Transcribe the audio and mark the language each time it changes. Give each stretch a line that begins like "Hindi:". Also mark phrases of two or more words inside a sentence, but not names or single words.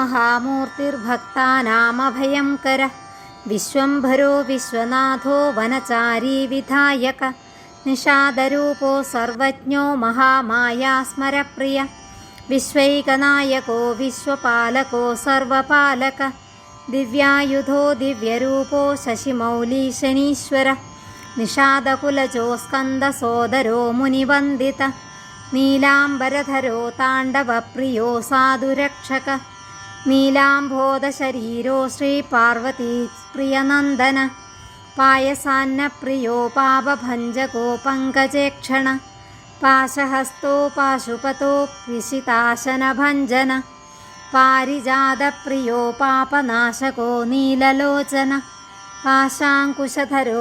Sanskrit: മഹാമൂർത്തിർഭക്താനാമഭയങ്കര വിശ്വംഭരോ വിശ്വനാഥോ വനചാരീ വിധായക നിഷാദരൂപോ സർവജ്ഞോ മഹാമായാ സ്മരപ്രിയ വിശ്വൈകനായകോ വിശ്വപാലകോ സർവപാലക ദിവ്യായുധോ ദിവ്യരൂപോ ശശിമൗലീ ശനീശ്വര നിഷാദകുലജോ സ്കന്ദസോദരോ മുനിവന്ദിത നീലാംബരധരോ താണ്ഡവപ്രിയോ സാധുരക്ഷക നീലാംബോധശരീരോ ശ്രീപാർവതീ പ്രിയനന്ദന पायसान्नप्रियो पापभञ्जको पङ्कजेक्षण पाशहस्तो पाशुपतो विशिताशनभञ्जन पारिजातप्रियो पापनाशको नीललोचन पाशाङ्कुशधरो